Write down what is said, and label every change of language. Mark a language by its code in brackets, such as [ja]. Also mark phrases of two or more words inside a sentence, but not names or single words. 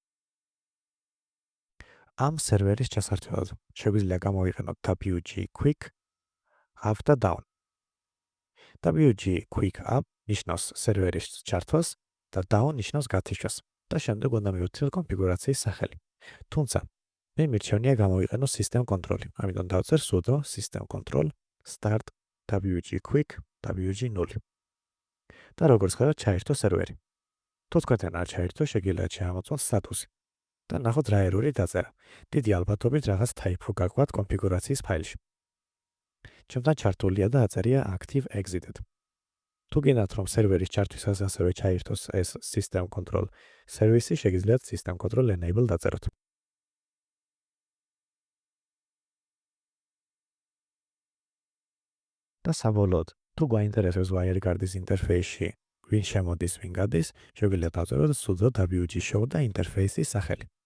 [ka] ამ სერვერის ჩასართვად შეგვიძლია გამოვიყენოთ [en] WG Quick Up [ka] და Down. [en] WG Quick Up [ka] ნიშნავს სერვერის ჩართვას და Down ნიშნავს გათიშვას და შემდეგ უნდა მივუწიოთ კონფიგურაციის სახელი. თუმცა მე მირჩევნია გამოვიყენო [en] system control. [ka] ამიტომ დავწერ [en] sudo system control start WG Quick WG0. [ka] და როგორც ხედავთ, ჩაირთო სერვერი. თუ თქვენთან არ ჩაირთო, შეგიძლიათ შეამოწმოთ სტატუსი. და ნახოთ რა ერორი დაწერა. დიდი ალბათობით რაღაც type-ო გაგვაქვს კონფიგურაციის ფაილში. ჩემთან ჩართულია და აწერია [en] active exited. [ka] თუ გინდათ რომ სერვერის ჩართვისას ასევე ჩაირთოს ეს [en] system control service-ი, [ka] შეგიძლიათ [en] system control enable [ka] დაწეროთ. და საბოლოოდ, თუ გვაინტერესებს WireGuard-ის ინტერფეისში ვინ შემოდის, ვინ გადის, შეგიძლიათ დავწეროთ [en] sudo wg show [ka] და ინტერფეისის სახელი.